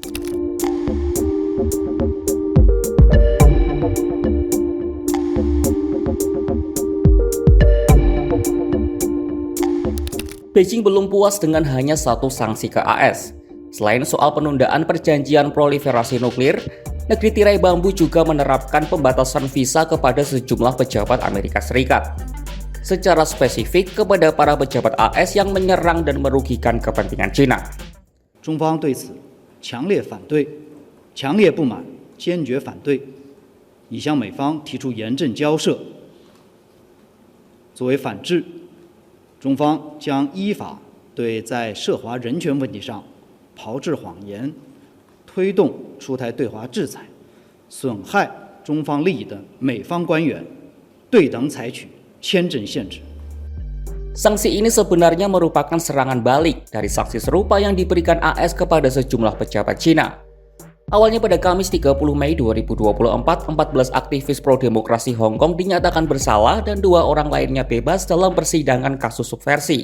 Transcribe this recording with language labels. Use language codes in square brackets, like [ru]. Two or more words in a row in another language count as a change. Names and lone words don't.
[id] Beijing belum puas dengan hanya satu sanksi ke AS. Selain soal penundaan perjanjian proliferasi nuklir, negeri tirai bambu juga menerapkan pembatasan visa kepada sejumlah pejabat Amerika Serikat. Secara spesifik kepada para pejabat AS yang menyerang dan merugikan kepentingan China. [zh] 中方对此强烈反对、强烈不满、坚决反对，已向美方提出严正交涉。作为反制，中方将依法对在涉华人权问题上炮制谎言、推动出台对华制裁、损害中方利益的美方官员对等采取签证限制。 [id] Sanksi ini sebenarnya merupakan serangan balik dari sanksi serupa yang diberikan AS kepada sejumlah pejabat China. Awalnya pada Kamis 30 Mei 2024, 14 aktivis pro-demokrasi Hong Kong dinyatakan bersalah dan 2 orang lainnya bebas dalam persidangan kasus subversi.